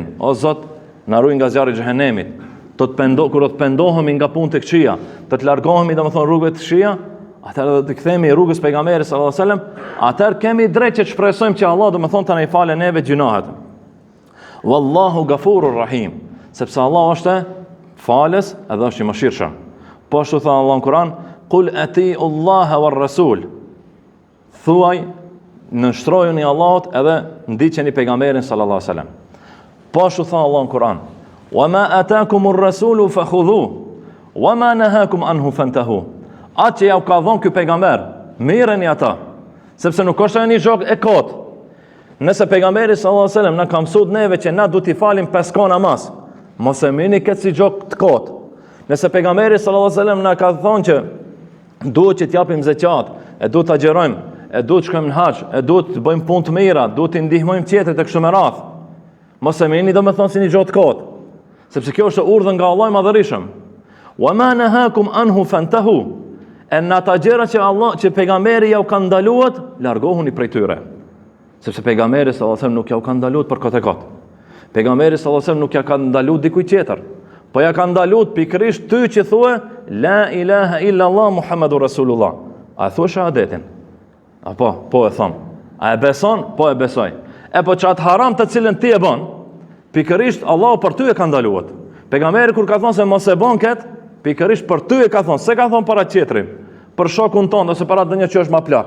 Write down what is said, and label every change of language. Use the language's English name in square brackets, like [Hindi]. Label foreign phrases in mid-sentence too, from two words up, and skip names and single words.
[Albanian] O Zot na ruaj nga zjarri i xhenemit. Kur të pendohemi nga punët e këqija, të largohemi domethënë rrugëve të këqija, atëherë do të kthehemi rrugës pejgamberit [Arabic] صلى الله عليه وسلم, [Albanian] atëherë kemi drejt që të shpresojmë që Allah domethënë ta na i falë neve gjunahet. [Arabic] والله غفور رحيم, [Albanian] sepse Allah është falës edhe është i mëshirshëm. Po ashtu tha Allah në Kur'an: [Arabic] "قل أطيعوا الله والرسول." [Albanian] Thuaj, nënshtrojuni Allahut edhe ndiqeni pejgamberin [Arabic] صلى الله عليه وسلم. [Albanian] Po ashtu tha Allah në Kur'an: [Arabic] "وما آتاكم الرسول فخذوه وما نهاكم عنه فانتهوا." [Albanian] Atë që ja u ka dhënë ky pejgamber, mireni ata, sepse nuk është një jog e kot. Nëse pejgamberi [Arabic] صلى الله عليه وسلم [Albanian] na ka mësuar neve që na duhet t'i falim 5 kohë namaz, mos e merrni këtë si jog të kot. Nëse pejgamberi [Arabic] صلى الله عليه وسلم [Albanian] na ka thonë që duhet që t'japim zeqat, e duhet ta xherojmë, e duhet të shkojmë në haxh, e duhet të bëjmë punë të mira, duhet të ndihmojmë tjetrit e kështu me radhë. Mos e merrni domethënë si një gjatë kot, sepse kjo është urdhër nga Allahu i Madhërisëm. [Arabic] وما نهاكم عنه فانتهوا. [Albanian] Në ata gjëra që pejgamberi ja u ka ndaluar, largohuni prej tyre. Sepse pejgamberi [Arabic] صلى الله عليه وسلم [Albanian] nuk ja u ka ndaluar për këtë kot. Pejgamberi [Arabic] صلى الله عليه وسلم [Albanian] nuk ja ka ndaluar dikujt tjetër, po ja ka ndaluar pikërisht ty që thua [Arabic] لا إله إلا الله محمد رسول الله. [Albanian] A thua shahadetin? Apo, po e thon. A e beson? Po e besoj. E po çat haram të cilën ti e bën, pikërisht Allahu për ty e ka ndaluar. Pejgamberi kur ka thonë se mos e bën kët, pikërisht për ty e ka thonë, se ka thonë para tjetrit, për shokun ton ose para ndonjë që është më plak.